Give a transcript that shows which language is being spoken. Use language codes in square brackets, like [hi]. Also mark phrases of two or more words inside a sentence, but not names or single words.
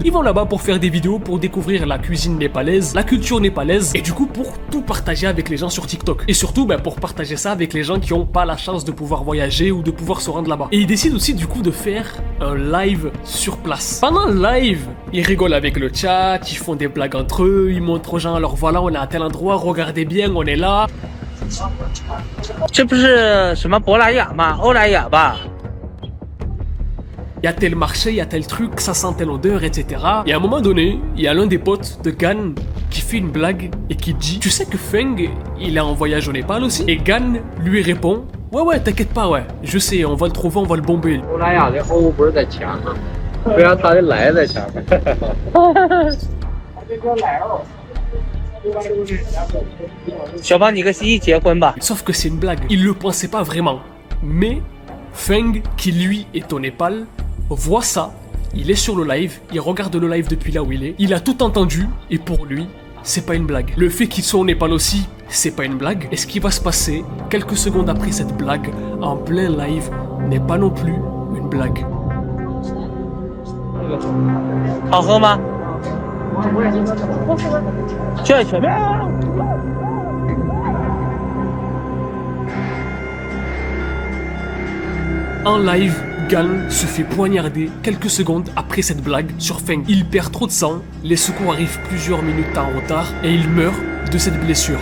[fr] Ils vont là-bas pour faire des vidéos, pour découvrir la cuisine népalaise, la culture népalaise, et du coup pour tout partager avec les gens sur TikTok. Et surtout pour partager ça avec les gens qui n'ont pas la chance de pouvoir voyager ou de pouvoir se rendre là-bas. Et il décide aussi du coup de faire un live sur place. Pendant le live, ils rigolent avec le chat, ils font des blagues entre eux, ils montrent aux gens, alors voilà, on est à tel endroit, regardez bien, on est là. [zh] 这不是什么博莱雅吗？欧莱雅吧。 [fr] Il y a tel marché, il y a tel truc, ça sent telle odeur, etc. Et à un moment donné, il y a l'un des potes de Gan qui fait une blague et qui dit: tu sais que Feng, il est en voyage au Népal aussi? Et Gan lui répond: ouais, t'inquiète pas, ouais, je sais, on va le trouver, on va le bomber. [zh] 欧莱雅的货物不是在前面，为啥他的来在前面？小胖，你跟西西结婚吧。 [fr] Sauf que c'est une blague, il le pensait pas vraiment. Mais Feng, qui lui est au Népal, voit ça, il est sur le live, il regarde le live depuis là où il est, il a tout entendu, et pour lui, c'est pas une blague. Le fait qu'il soit au Népal aussi, c'est pas une blague. Et ce qui va se passer quelques secondes après cette blague, en plein live, n'est pas non plus une blague. [zh] 好喝吗？这全面。 [fr] En live, Gan se fait poignarder quelques secondes après cette blague sur Feng. Il perd trop de sang, les secours arrivent plusieurs minutes en retard et il meurt de cette blessure.